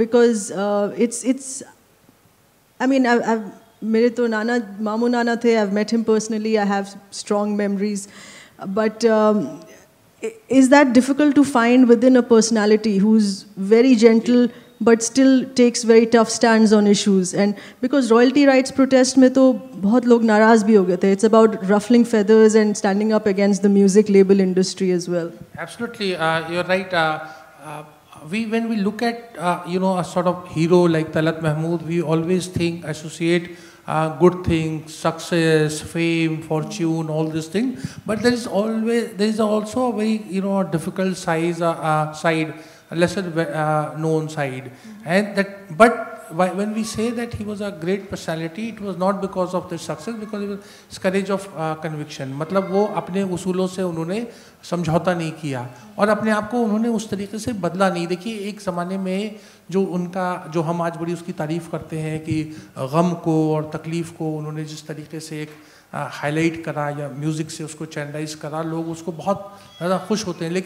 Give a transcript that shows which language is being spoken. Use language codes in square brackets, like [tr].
[en] Because it's I mean [hi] मेरे तो नाना, मामू नाना थे, [en] I've met him personally, I have strong memories, but is that difficult to find within a personality who's very gentle but still takes very tough stands on issues? And because royalty rights protest [hi] में तो बहुत लोग नाराज़ भी हो गए थे. [en] It's about ruffling feathers and standing up against the music label industry as well. Absolutely, you're right. When we look at a sort of hero like Talat Mahmood, we always associate good things, success, fame, fortune, all these things. But there is also a very difficult side, a lesser known side, but when we say that he was a great personality, it was not because of the success, because it was courage of conviction. [hi] मतलब वो अपने उसूलों से उन्होंने समझौता नहीं किया और अपने आप को उन्होंने उस तरीके से बदला नहीं। देखिए, एक ज़माने में जो हम आज बड़ी उसकी तारीफ़ करते हैं कि गम को और तकलीफ़ को उन्होंने जिस तरीके से एक हाईलाइट करा या म्यूज़िक से उसको चैनलाइज करा, लोग उसको बहुत ज़्यादा खुश होते हैं।